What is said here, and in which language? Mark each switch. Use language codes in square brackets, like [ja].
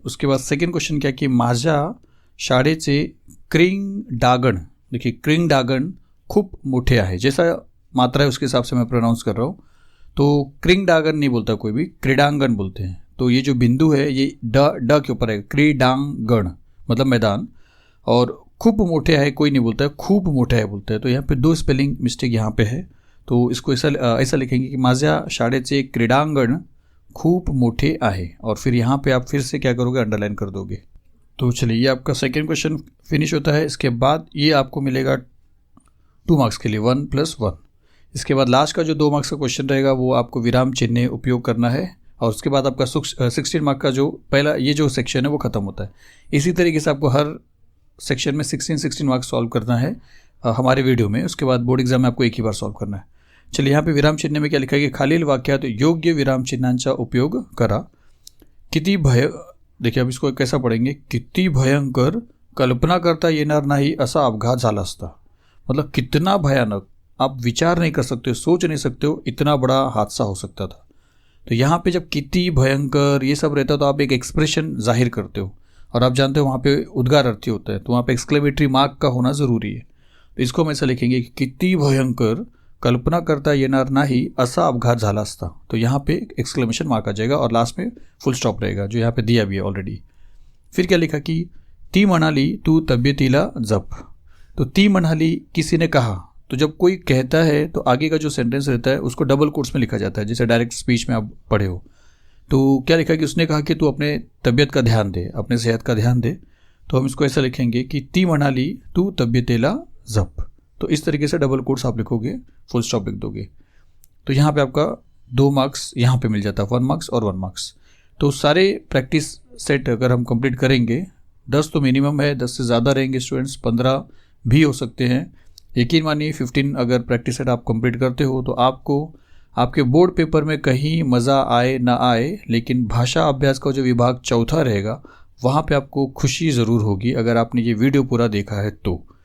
[hi] उसके बाद second question क्या कि [mr] माझ्या शाळेचे क्रिंगडागण, [hi] देखिए [mr] क्रिंगडागण खूप मोठे आहे, [hi] जैसा मात्रा है उसके हिसाब से मैं प्रोनाउंस कर रहा हूँ। तो क्रिंगडागण नहीं बोलता कोई भी, क्रीडांगण बोलते हैं। तो ये जो बिंदु है ये ड के ऊपर है, क्रीडांगण मतलब मैदान। और खूप मोठे है कोई नहीं बोलता है, खूब मोठे है बोलता है। तो यहाँ पे 2 स्पेलिंग मिस्टेक यहाँ पे है, तो इसको ऐसा लिखेंगे कि [mr] माझ्या शाळेचे क्रीडांगण खूप मोठे आहे। [hi] और फिर यहाँ पे आप फिर से क्या करोगे, अंडरलाइन कर दोगे। तो चलिए ये आपका सेकेंड क्वेश्चन फिनिश होता है। इसके बाद ये आपको मिलेगा 2 मार्क्स के लिए 1+1। इसके बाद लास्ट का जो 2 मार्क्स का क्वेश्चन रहेगा वो आपको विराम चिन्ह उपयोग करना है। और उसके बाद आपका 16 मार्क का जो पहला ये जो सेक्शन है वो खत्म होता है। इसी तरीके से आपको हर सेक्शन में 16 मार्क्स सॉल्व करना है हमारे वीडियो में। उसके बाद बोर्ड एग्जाम में आपको एक ही बार सॉल्व करना है। चलिए यहाँ पे विराम चिन्ह में क्या लिखा है कि [mr] खालील वाक्यात योग्य विराम चिन्हांचा उपयोग करा। किती [hi] देखिए अब इसको कैसा पढ़ेंगे, [mr] किती भयंकर, कल्पना करता येणार नाही असा अपघात झाला असता। [hi] मतलब कितना भयानक, आप विचार नहीं कर सकते हो, सोच नहीं सकते हो, इतना बड़ा हादसा हो सकता था। तो यहाँ पे जब [mr] किती भयंकर [hi] ये सब रहता है तो आप एक एक्सप्रेशन जाहिर करते हो, और आप जानते हो वहाँ पे उद्गार अर्थी होता है, तो वहाँ पे एक्सक्लेमेटरी मार्क का होना ज़रूरी है। तो इसको हम ऐसा लिखेंगे कि [mr] किती भयंकर, कल्पना करता येणार नाही असा अपघात झाला असता। [hi] तो यहाँ पे एक्सक्लेमेशन मार्क आ जाएगा और लास्ट में फुल स्टॉप रहेगा जो यहाँ पे दिया भी है ऑलरेडी। फिर क्या लिखा कि [mr] ती म्हणाली तू तब्येतीला जप। [hi] तो [mr] ती म्हणाली [hi] किसी ने कहा, तो जब कोई कहता है तो आगे का जो सेंटेंस रहता है उसको डबल कोट्स में लिखा जाता है, जैसे डायरेक्ट स्पीच में आप पढ़े हो। तो क्या लिखा कि उसने कहा कि तू अपने तबीयत का ध्यान दे, अपने सेहत का ध्यान दे। तो हम इसको ऐसा लिखेंगे कि [mr] ती म्हणाली तू तब्येतीला जप। [hi] तो इस तरीके से डबल कोट्स आप लिखोगे, फुल स्टॉप लिख दोगे। तो यहाँ पे आपका 2 मार्क्स यहाँ पे मिल जाता है, 1 मार्क्स और 1 मार्क्स। तो सारे प्रैक्टिस सेट अगर हम कंप्लीट करेंगे, 10 तो मिनिमम है, 10 से ज़्यादा रहेंगे स्टूडेंट्स, 15 भी हो सकते हैं। यकीन मानिए 15 अगर प्रैक्टिस सेट आप कंप्लीट करते हो तो आपको आपके बोर्ड पेपर में कहीं मज़ा आए ना आए, लेकिन भाषा अभ्यास का जो विभाग चौथा रहेगा वहाँ पे आपको खुशी ज़रूर होगी अगर आपने ये वीडियो पूरा देखा है तो।